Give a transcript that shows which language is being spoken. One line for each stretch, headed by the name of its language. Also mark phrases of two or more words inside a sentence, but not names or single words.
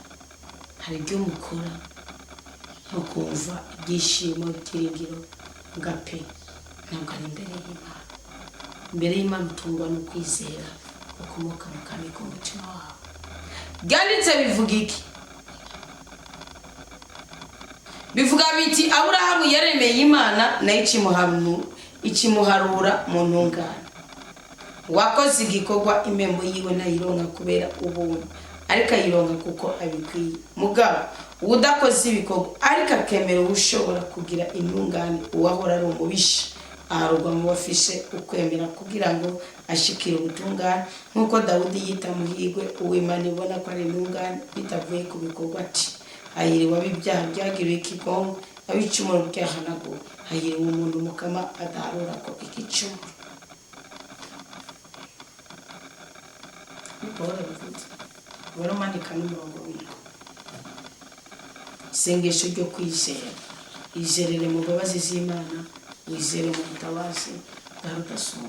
Rundi: Hari ibyo mukora no kumva ibyishimo byiringiro ngape, ntabwo ari imbere y'Imana. Imbere y'Imana utungwa no kwizera ukomoka mu kami k'umutima wawe. Byanditse bivuga iki? Bivuga biti Aburahamu yaremeye Imana nayo ikimuharura mu ntungane. Wakoze igikorwa impembo yiwe nayironka kubera ubuntu, ariko ayironka kuko abikwiye. Mugabo udakoze ibikorwa ariko akemera ushobora kugira intungane, uwahora ari umubisha aharugwa mu bafise ukwemera kugira ngo ashikire ubutungane, nk'uko Dawudi yita muhigwe uw'Imana ibona ko ari intungane bitavuye ku bikorwa ati hahiriwe ab'ibyaha byagiriwe ikigongo, ab'icumuro byahanaguwe. Hahiriwe umuntu Mukama adaharura ko igicumuro. Bora bivuze baramanika n'umurongo w'iko. Isengesho ryo kwizera. Izerere mu mbabazi z'Imana, wizere mu butabazi bwa rudasumbwa.